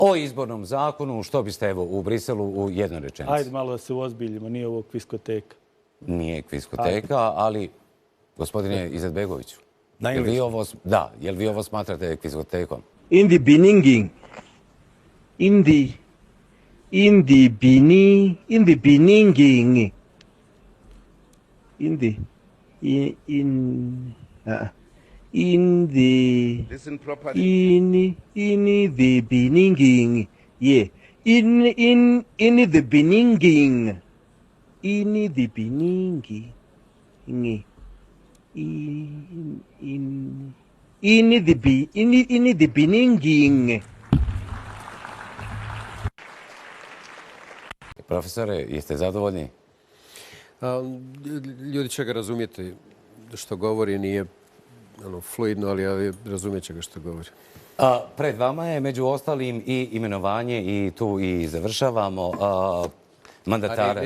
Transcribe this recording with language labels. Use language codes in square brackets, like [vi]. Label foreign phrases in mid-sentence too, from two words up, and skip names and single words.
[bs] o izbornom zakonu, što biste evo u Briselu u jednoj rečenici? Hajde malo da se uozbiljimo, nije ovo kviskoteka. Nije kviskoteka, ali gospodine Izetbegoviću, Na engleskom. jel vi ovo smatrate kviskotekom? [en] In the beginning, in the beginning, in the Listen properly. in the beginning, yeah, in the beginning, in the beginning, in the beginning. [bs] Profesore, jeste zadovoljni? Ljudi će ga razumjeti što govori, nije fluidno, ali razumjet će ga što govori. Pred vama je među ostalim i imenovanje i tu i završavamo mandatara